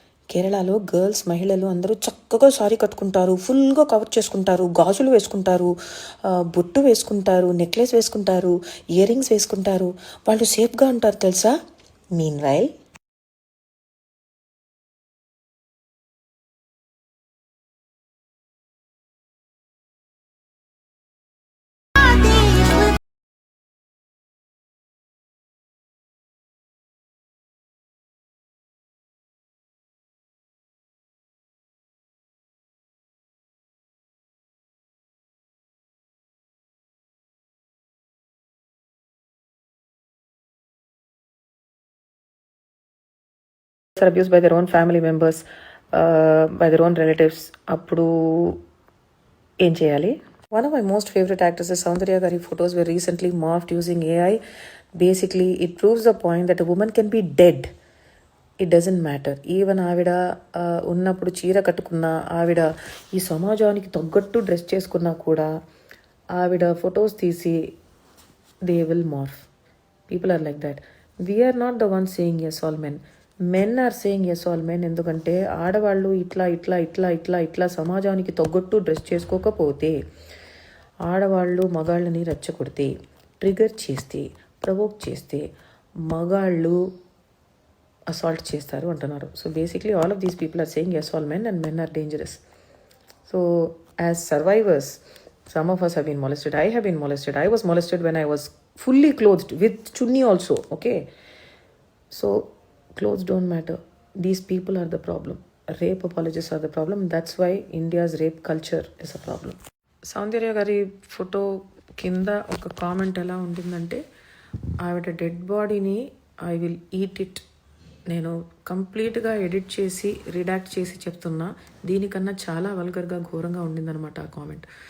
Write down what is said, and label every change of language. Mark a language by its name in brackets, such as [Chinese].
[Telugu] కేరళలో గర్ల్స్ మహిళలు అందరూ చక్కగా సారీ కట్టుకుంటారు, ఫుల్గా కవర్ చేసుకుంటారు, గాజులు వేసుకుంటారు, బొట్టు వేసుకుంటారు, నెక్లెస్ వేసుకుంటారు, ఇయర్ రింగ్స్ వేసుకుంటారు. వాళ్ళు సేఫ్గా ఉంటారు తెలుసా. [English] Meanwhile are abused by their own family members, by their own relatives. [Telugu] అప్పుడు ఏం చేయాలి? [English] One of my most favorite actresses, Soundarya Gari photos were recently morphed using AI. Basically, it proves the point that a woman can be dead. It doesn't matter. [Telugu] Even ఆవిడ ఉన్నప్పుడు చీర కట్టుకున్నా, ఆవిడ ఈ సమాజానికి తగ్గట్టు డ్రెస్ చేసుకున్నా కూడా ఆవిడ ఫొటోస్ తీసి [English] They will morph. People are like that. We are not the one saying yes all men. Men are saying yes all men. [Telugu] ఎందుకంటే ఆడవాళ్ళు ఇట్లా ఇట్లా ఇట్లా ఇట్లా ఇట్లా సమాజానికి తగ్గట్టు డ్రెస్ చేసుకోకపోతే, ఆడవాళ్ళు మగాళ్ళని రెచ్చగొడితే, ట్రిగర్ చేస్తే, ప్రవోక్ చేస్తే మగాళ్ళు అసాల్ట్ చేస్తారు అంటున్నారు. [English] So basically all of these people are saying yes all men and men are dangerous. So as survivors, some of us have been molested. I have been molested. I was molested when I was fully clothed with chunni also. Okay, so clothes don't matter. These people are the problem. Rape apologists are the problem. That's why India's rape culture is a problem. [Telugu] సౌందర్య గారి photo కింద ఒక comment ఎలా ఉంటుందంటే, ఆవిడ dead బాడీని [English] I will eat it. [Telugu] నేను కంప్లీట్గా edit చేసి రిడాక్ట్ చేసి చెప్తున్నా, దీనికన్నా చాలా వల్గర్గా ఘోరంగా ఉండిందనమాట ఆ కామెంట్.